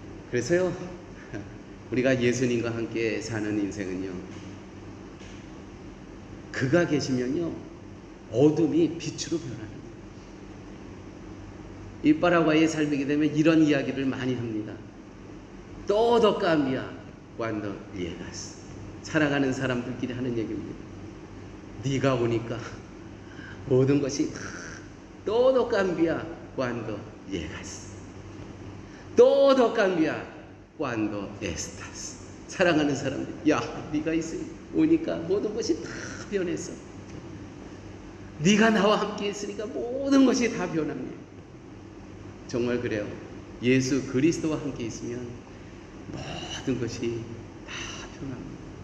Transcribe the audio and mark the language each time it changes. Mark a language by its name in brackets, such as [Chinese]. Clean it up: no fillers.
[Korean] 그래서요, 우리가 예수님과 함께 사는 인생은요, 그가 계시면요 어둠이 빛으로 변하는 거예요. 이 파라과이에 살게 되면 이런 이야기를 많이 합니다. [Spanish] Todo cambia cuando llegas. [Korean] 살아가는 사람들끼리 하는 얘기입니다. 네가 오니까 모든 것이 [Spanish] Todo cambia cuando llegas. Todo cambia cuando estás. [Korean] 사랑하는 사람들, 야, 네가 오니까 모든 것이 다 변했어. 네가 나와 함께 있으니까 모든 것이 다 변합니다. 정말 그래요. 예수 그리스도와 함께 있으면 모든 것이 다 변합니다.